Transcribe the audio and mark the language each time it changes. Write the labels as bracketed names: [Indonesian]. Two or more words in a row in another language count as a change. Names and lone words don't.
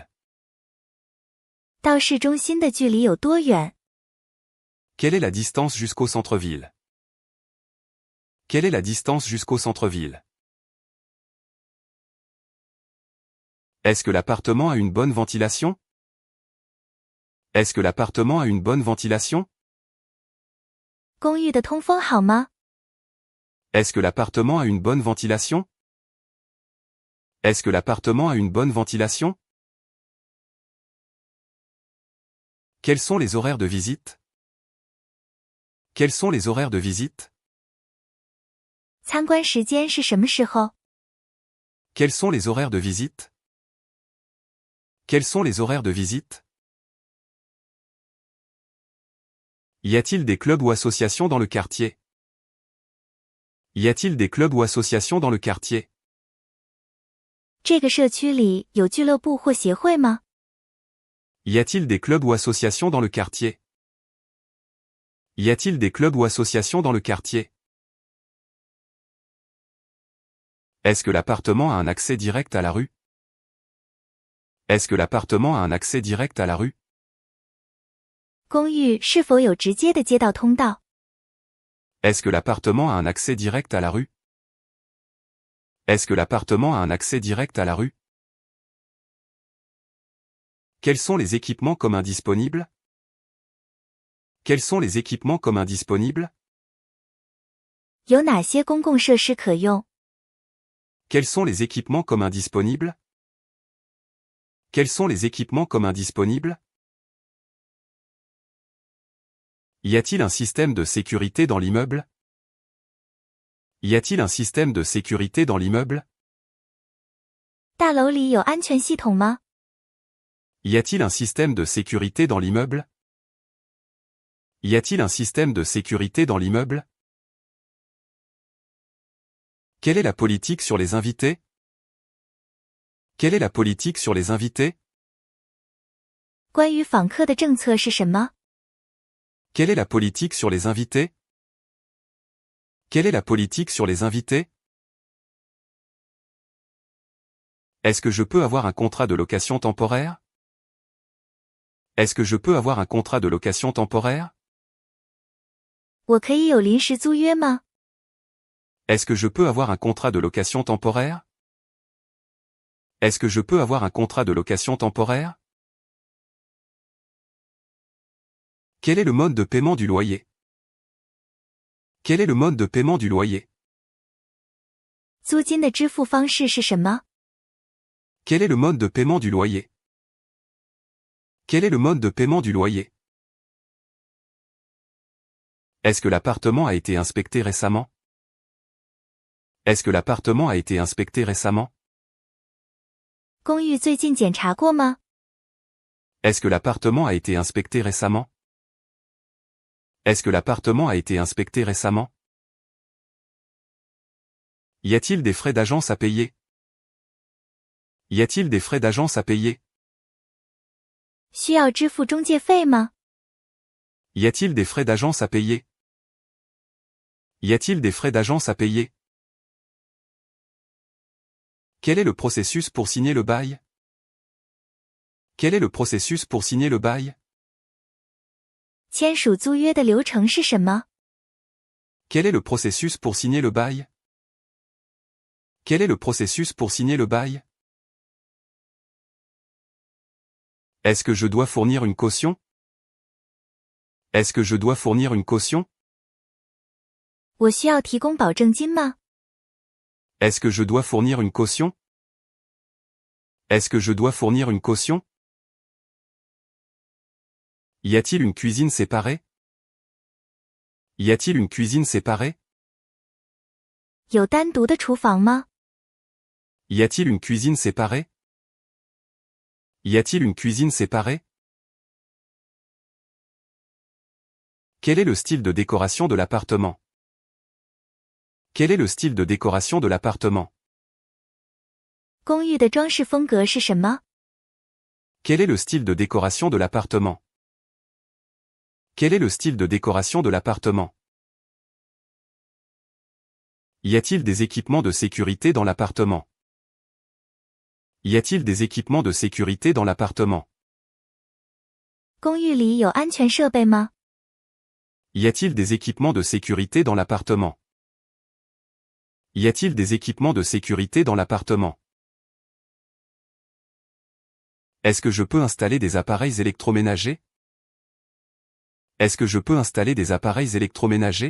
[Chinese] 到市中心的距离有多远？ [French] Quelle est la distance jusqu'au centre-ville? Quelle est la distance jusqu'au centre-ville? Est-ce que l'appartement a une bonne ventilation? Est-ce que l'appartement a une bonne ventilation? [Chinese] 公寓的通风好吗？ [French] Est-ce que l'appartement a une bonne ventilation? Est-ce que l'appartement a une bonne ventilation? Quels sont les horaires de visite? Quels sont les horaires de visite? [Chinese] 参观时间是什么时候？ [French] Quels sont les horaires de visite? Quels sont les horaires de visite? Y a-t-il des clubs ou associations dans le quartier? Y a-t-il des clubs ou associations dans le quartier? [Chinese] 这个社区里有俱乐部或协会吗？ [French] Y a-t-il des clubs ou associations dans le quartier? Y a-t-il des clubs ou associations dans le quartier? Est-ce que l'appartement a un accès direct à la rue? Est-ce que l'appartement a un accès direct à la rue? [Chinese] 公寓是否有直接的街道通道？ [French] Est-ce que l'appartement a un accès direct à la rue? Est-ce que l'appartement a un accès direct à la rue? Quels sont les équipements communs disponibles? Quels sont les équipements communs disponibles? [Chinese] 有哪些公共设施可用？ [French] Quels sont les équipements communs disponibles? Quels sont les équipements communs disponibles? Y a-t-il un système de sécurité dans l'immeuble? Y a-t-il un système de sécurité dans l'immeuble? [Chinese] 大楼里有安全系统吗？ [French] Y a-t-il un système de sécurité dans l'immeuble? Y a-t-il un système de sécurité dans l'immeuble? Quelle est la politique sur les invités? Quelle est la politique sur les invités? [Chinese] 关于访客的政策是什么？ [French] Quelle est la politique sur les invités? Quelle est la politique sur les invités? Est-ce que je peux avoir un contrat de location temporaire? Est-ce que je peux avoir un contrat de location temporaire? [Chinese] 我可以有临时租约吗？ [French] Est-ce que je peux avoir un contrat de location temporaire? Est-ce que je peux avoir un contrat de location temporaire? Quel est le mode de paiement du loyer? Quel est le mode de paiement du loyer? [Chinese] 租金的支付方式是什么？ [French] Quel est le mode de paiement du loyer? Quel est le mode de paiement du loyer? Est-ce que l'appartement a été inspecté récemment? Est-ce que l'appartement a été inspecté récemment? [Chinese] 公寓最近检查过吗？ [French] Est-ce que l'appartement a été inspecté récemment? Est-ce que l'appartement a été inspecté récemment? Y a-t-il des frais d'agence à payer? Y a-t-il des frais d'agence à payer? [Chinese] 需要支付中介费吗？ [French] Y a-t-il des frais d'agence à payer? Y a-t-il des frais d'agence à payer? Quel est le processus pour signer le bail? Quel est le processus pour signer le bail? [Chinese] 签署租约的流程是什么？ [French] Quel est le processus pour signer le bail? Quel est le processus pour signer le bail? Est-ce que je dois fournir une caution? Est-ce que je dois fournir une caution? [Chinese] 我需要提供保证金吗？ [French] Est-ce que je dois fournir une caution? Est-ce que je dois fournir une caution? Y a-t-il une cuisine séparée? Y a-t-il une cuisine séparée? [Chinese] 有单独的厨房吗？ [French] Y a-t-il une cuisine séparée? Y a-t-il une cuisine séparée? Quel est le style de décoration de l'appartement? Quel est le style de décoration de l'appartement? [Chinese] 公寓的装饰风格是什么？ [French] Quel est le style de décoration de l'appartement? Quel est le style de décoration de l'appartement? Y a-t-il des équipements de sécurité dans l'appartement? Y a-t-il des équipements de sécurité dans l'appartement? [Chinese] 公寓里有安全设备吗？ [French] Y a-t-il des équipements de sécurité dans l'appartement? Y a-t-il des équipements de sécurité dans l'appartement? Est-ce que je peux installer des appareils électroménagers? Est-ce que je peux installer des appareils électroménagers?